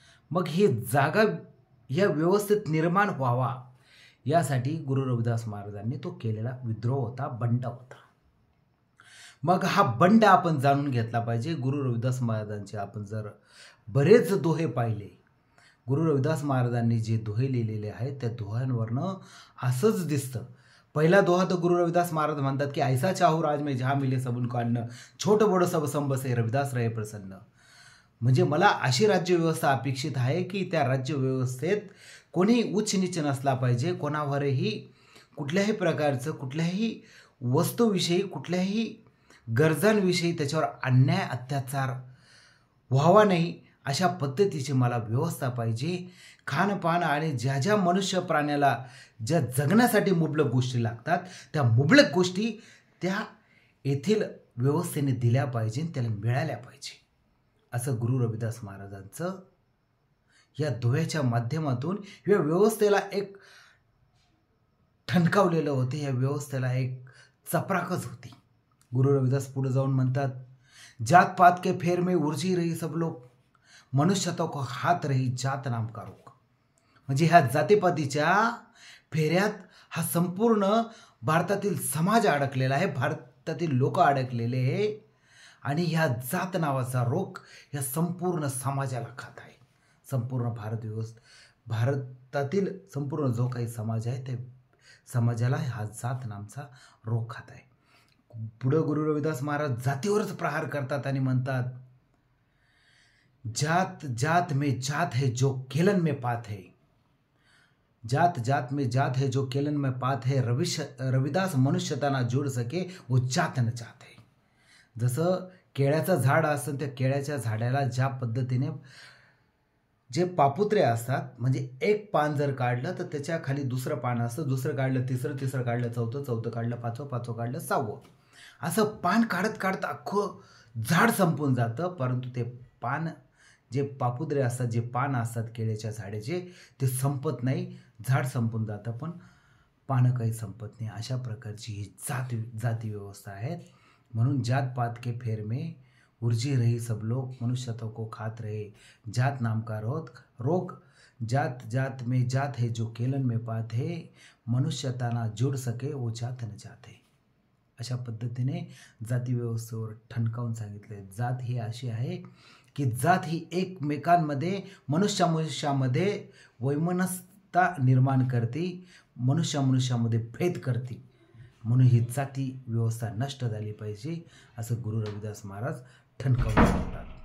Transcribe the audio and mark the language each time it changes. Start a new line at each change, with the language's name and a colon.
Marathi: मग ही जागा या व्यवस्थित निर्माण व्हावा यासाठी गुरु रविदास महाराजांनी तो केलेला विद्रोह होता, बंड होता. मग हा बंड आपण जाणून घेतला पाहिजे. गुरु रविदास महाराजांचे आपण जर बरेच दोहे पाहिले, गुरु रविदास महाराजांनी जे दोहे लिहिलेले आहेत त्या दोह्यांवरनं असंच दिसतं. पहिला दोहा तर गुरु रविदास महाराज म्हणतात की
Hindi: ऐसा चाहू राज में जहाँ मिले सबुन को अन्न, छोट बडो सब संबसे रविदास रहे प्रसन्न.
Marathi: म्हणजे मला अशी राज्यव्यवस्था अपेक्षित आहे की त्या राज्यव्यवस्थेत कोणी उच्च नीच नसला पाहिजे, कोणावरही कुठल्याही प्रकारचं, कुठल्याही वस्तूविषयी, कुठल्याही गरजांविषयी त्याच्यावर अन्याय अत्याचार व्हावा नाही, अशा पद्धतीची मला व्यवस्था पाहिजे. खानपान आणि ज्या ज्या मनुष्य प्राण्याला ज्या जगण्यासाठी मुबलक गोष्टी लागतात त्या मुबलक गोष्टी त्या येथील व्यवस्थेने दिल्या पाहिजे, त्याला मिळाल्या पाहिजे, असं गुरु रविदास महाराजांचं या दोह्याच्या माध्यमातून या व्यवस्थेला एक ठणकावलेलं होते, या व्यवस्थेला एक चपराकच होती. गुरु रविदास पुढे जाऊन म्हणतात,
Hindi: जात पात के फेर में उलझी रही सब लोग, मनुष्यता को हात रही जात नाम का रोग.
Marathi: म्हणजे ह्या जातीपातीच्या फेऱ्यात हा संपूर्ण भारतातील समाज अडकलेला आहे, भारतातील लोक अडकलेले आहे आणि ह्या जात नावाचा रोग या संपूर्ण समाजाला खात आहे. संपूर्ण भारतातील संपूर्ण जो काही समाज आहे त्या समाजाला हा जात नामचा रोग खात आहे. पुढे गुरु रविदास महाराज जातीवरच प्रहार करतात आणि म्हणतात,
Hindi: जात जात में जात है जो केलन में पात है, जात जात में जात है जो केलन में पात है, रविदास मनुष्यता ना जोड सके वो जात न जात है.
Marathi: जसं केळ्याचं झाड असतं, त्या केळ्याच्या झाडाला ज्या पद्धतीने जे पापुत्रे असतात, म्हणजे एक पान जर काढलं तर त्याच्या खाली दुसरं पान असतं, दुसरं काढलं तिसरं, तिसरं काढलं चौथं, चौथं काढलं पाचवं, पाचवं काढलं सहावं, असं पान काढत काढत अख्खं झाड संपून जातं. परंतु ते पान जे पापुत्रे असतात, जे पान असतात केळ्याच्या झाडाचे, ते संपत नाही, झाड संपून जातं पण पानं काही संपत नाही. अशा प्रकारची ही जाती व्यवस्था आहे.
Hindi: म्हणून जात पात के फेर में उलझी रही सब लोग, मनुष्यता को खात रहे जात नाम का रोग, जात जात में जात है जो केलन में पात है, मनुष्यता ना जुड सके वो जात न जात है.
Marathi: अशा पद्धतीने जाती व्यवस्थेवर ठणकावून सांगितले. जात ही अशी आहे की जात ही एकमेकांमध्ये मनुष्यामध्ये वैमनस्यता निर्माण करते, मनुष्यामध्ये भेद करते. म्हणून ही जाती व्यवस्था नष्ट झाली पाहिजे असं गुरु रविदास महाराज ठणकावून सांगतात.